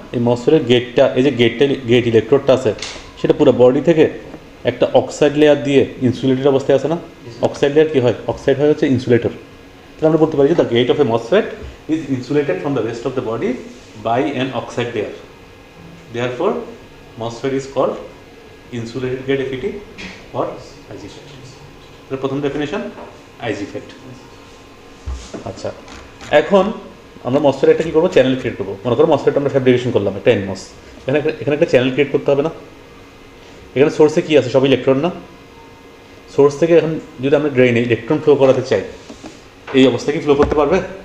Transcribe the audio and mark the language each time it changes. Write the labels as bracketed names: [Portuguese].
[Bangla] এই মসফেটের গেটটা, এই যে গেট ইলেকট্রোডটা আছে, সেটা পুরো বডি থেকে একটা অক্সাইড লেয়ার দিয়ে ইনসুলেটেড অবস্থায় আছে না? অক্সাইড লেয়ার কি হয়? অক্সাইড হয় হচ্ছে ইনসুলেটর। তাহলে আমরা বলতে পারি যে [English] The gate of a MOSFET is insulated from the rest of the body by an oxide layer. Therefore, MOSFET is called insulated gate FET or IGFET. [Bangla] তাহলে প্রথম ডেফিনেশন আইজিফেট। আচ্ছা, এখন আমরা মসফেট একটা কী করবো? চ্যানেল ক্রিয়েট করবো। মনে করো মসফেট আমরা ফ্যাব্রিকেশন করলাম, একটা এনমস। এখানে একটা চ্যানেল ক্রিয়েট করতে হবে না? এখানে সোর্সে কী আছে? সব ইলেকট্রন না? সোর্স থেকে এখন যদি আমরা ড্রেনে ইলেকট্রন ফ্লো করাতে চাই, এই অবস্থা কি ফ্লো করতে পারবে?